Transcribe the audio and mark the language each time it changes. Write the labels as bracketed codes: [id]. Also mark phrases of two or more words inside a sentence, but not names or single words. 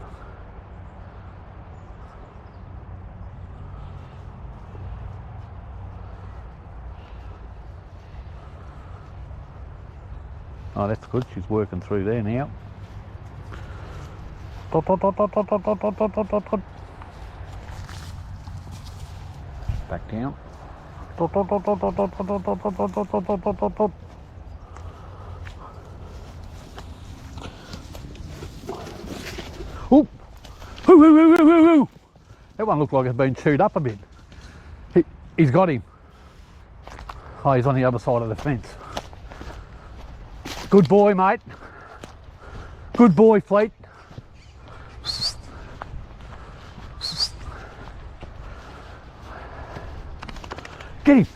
[en] Oh, that's good. She's working through there now. Dot, dot, dot, dot, dot, dot, dot, dot, dot, dot, dot. Back down. Dot, dot, dot, dot, dot, dot, dot, dot, dot, dot, dot, dot, dot, dot, dot. Ooh! Hoo, hoo, hoo, hoo, hoo, hoo. That one looked like it's been chewed up a bit. He's got him. Oh, he's on the other side of the fence. Good boy, mate. Good boy, Fleet. Get him.